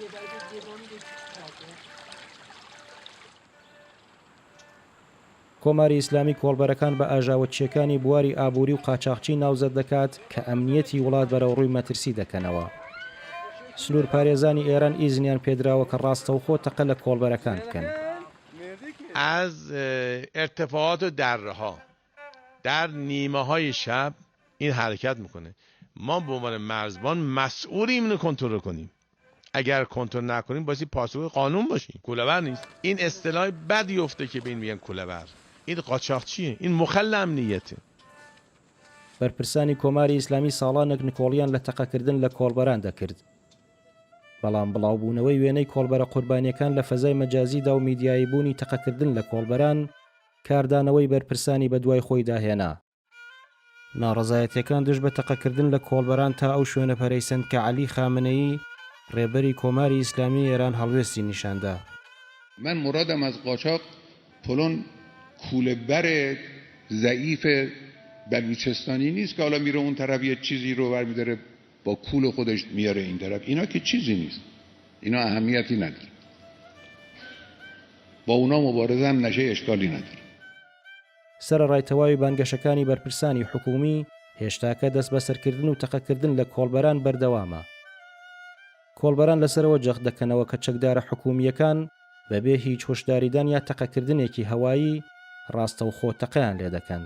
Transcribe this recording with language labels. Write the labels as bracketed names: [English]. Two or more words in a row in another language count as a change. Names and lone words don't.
[Central Kurdish] کۆماری ئیسلامی کۆڵبەرەکان بە ئاژاوەچیەکانی بواری ئابووری و قاچاقچی ناوزەت دەکات کە ئەمنیەتی وڵات بەرەوڕووی مەترسی دەکەنەوە. سنوور پارێزانی ئێران ئیزنیان پێدراوە کە ڕاستەوخۆ تەقە لە کۆڵبەرەکان بکەن. [Persian] از ارتفاعات و دره‌ها در نیمه‌های شب این حرکت میکنه. ما به عنوان مرزبان مسئولیم اینو کنترل کنیم. اگر کنترل نکنیم باید پاسخ قانون باشیم. کوله‌ور نیست. این اصطلاح بدی افته که بین میگن کوله‌ور. این قاچاقچیه. این مخل امنیته. [Central Kurdish] بەرپرسانی کۆماری ئیسلامی ساڵانێک نکۆڵیان لە تەقەکردن لە کۆڵبەران دەکرد. بەڵام بڵاوبوونەوەی وێنەی کۆڵبەرە قوربانیەکان لە فەزای مەجازیدا و میدیایی بوونی تەقەکردن لە کۆڵبەران کاردانەوەی بەرپرسانی بەدوای خۆی داهێنا. ناڕەزایەتیەکان دژ بە تەقەکردن لە کۆڵبەران تا ئەو شوێنە پەرەیسەند کە عەلی خامنەیی ڕێبەری کۆماری ئیسلامی ئێران هەڵوێستی نیشاندا. [Persian] من مرادم از قاچاق پلون کوله‌بر ضعیف بلوچستانی نیست که حالا میره اون طرف یه چیزی رو برمی‌داره با کول خودش میاره این طرف. اینا که چیزی نیست. اینا اهمیتی نداره. با اونا مبارزه هم نشه اشکالی نداره. [Central Kurdish] سەرەڕایتەواوی بانگەشەکانی بەرپرسانی حکومی هێشتاکە دەست بەسەرکردن و تەقەکردن لە کۆڵبەران بەردەوامە. کۆڵبەران لەسەرەوە جەخت دەکەنەوە کە چەکدارە حکومیەکان بەبێ هیچ هۆشداریدان یا تەقەکردنێکی هەوایی ڕاستەوخۆ تەقەیان لێ دەکەن.